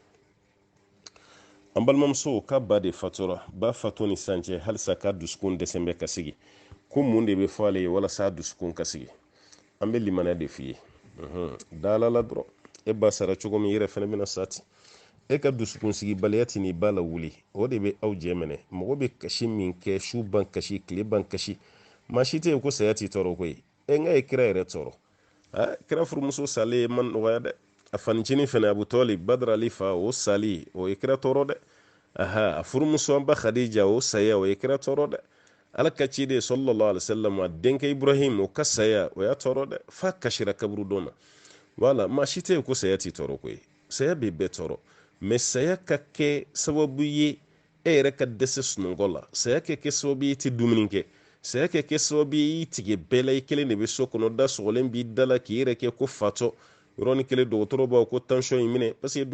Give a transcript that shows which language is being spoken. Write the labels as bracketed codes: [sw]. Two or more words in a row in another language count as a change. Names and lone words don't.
[bm] an balimamuso ka ba de fatura ba fatu ni sisan cɛ halisa k'a dusukun dɛsɛn bɛ ka sigi ko mun de bɛ fɔ ale ye walasa a dusukun ka sigi an bɛ limaniya de f'i ye dala la dɔrɔn e ba sara cogo min yɛrɛ fɛnɛ bɛna sati e ka dusukun sigi baliya tɛ n'i ba la wuli o de bɛ aw jɛ minɛ mɔgɔ bɛ kasi min kɛ su ban kasi tile ban kasi maa si tɛ yen ko saya t'i tɔɔrɔ koyi e n ka ye kira yɛrɛ tɔɔrɔ kira furumuso salen man nɔgɔya dɛ a fanicinin fɛnɛ abu tɔli badara ali fa o sali o ye kira tɔɔrɔ dɛ a furumuso an ba khadija o saya o ye kira tɔɔrɔ dɛ ala ka ciden [ar] صلى الله عليه وسلم [bm] a denkɛ ibrahim o ka saya o y'a tɔɔrɔ dɛ fa kasira kaburu dɔ ma wala maa si tɛ yen ko saya t'i tɔɔrɔ koyi saya bɛ bɛɛ tɔɔrɔ mɛ saya ka kɛ sababu ye e yɛrɛ ka dɛsɛ sunɔgɔ la saya ka kɛ sababu ye i tɛ dumuni kɛ saya ka kɛ sababu ye i tigɛ bɛɛ la i kelen de bɛ so kɔnɔ da sɔgɔlen b'i da la k'i yɛrɛ kɛ ko fatɔ yɔrɔnin kelen dɔgɔtɔrɔ b'a ko tension in minɛ [fr] parce que